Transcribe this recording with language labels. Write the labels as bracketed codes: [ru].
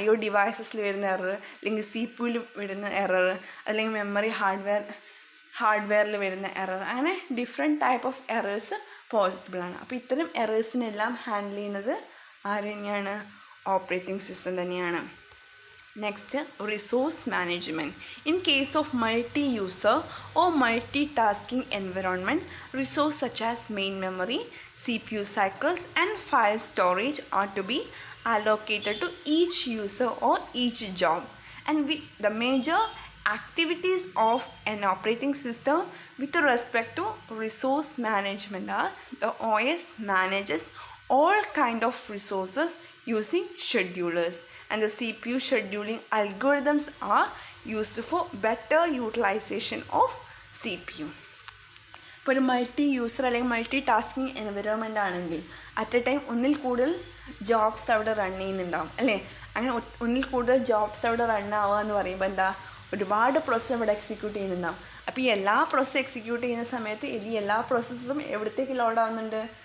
[ml] I/O ഡിവൈസസിൽ വരുന്ന error, അല്ലെങ്കിൽ CPU-ൽ വരുന്ന എറർ, അല്ലെങ്കിൽ മെമ്മറി ഹാർഡ്വെയറിൽ വരുന്ന എറർ, അങ്ങനെ ഡിഫറെൻറ്റ് ടൈപ്പ് ഓഫ് എറേഴ്സ് പോസിബിളാണ്. അപ്പോൾ ഇത്തരം എറേഴ്സിനെല്ലാം ഹാൻഡിൽ ചെയ്യുന്നത് ആര് തന്നെയാണ്? ഓപ്പറേറ്റിംഗ് സിസ്റ്റം തന്നെയാണ്. Next, resource management. [en] In case of multi user or multitasking environment, resource such as main memory, CPU cycles and file storage are to be allocated to each user or each job. And with the major activities of an operating system with respect to resource management are: the OS manages all kind of resources using schedulers, and the CPU scheduling algorithms are used for better utilization of CPU. [ml] ഇപ്പോൾ ഒരു multi user അല്ലെങ്കിൽ multi tasking environment ആണെങ്കിൽ at A time ഒന്നിൽ കൂടുതൽ jobs അവിടെ run ചെയ്യുന്നുണ്ടാവും അല്ലേ? അങ്ങനെ ഒന്നിൽ കൂടുതൽ ജോബ്സ് അവിടെ റൺ ആവുക എന്ന് പറയുമ്പോൾ എന്താ? ഒരുപാട് പ്രോസസ്സ് അവിടെ എക്സിക്യൂട്ട് ചെയ്യുന്നുണ്ടാവും. അപ്പോൾ ഈ എല്ലാ പ്രോസസ്സും എക്സിക്യൂട്ട് ചെയ്യുന്ന സമയത്ത് ഈ എല്ലാ പ്രോസസ്സും എവിടത്തേക്ക് ലോഡ് ആവുന്നുണ്ട്?